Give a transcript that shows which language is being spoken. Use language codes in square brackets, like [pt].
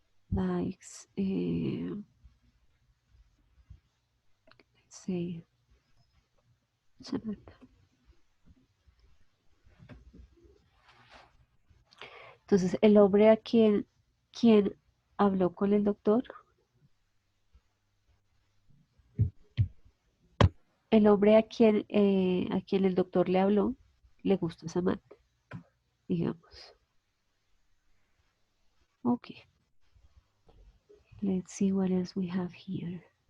[en] Likes, let's say, Samantha. [es] Entonces, el hombre a quien habló con el doctor, el hombre a quien el doctor le habló, le gusta Samantha, digamos. [en] Okay, let's see what else we have here.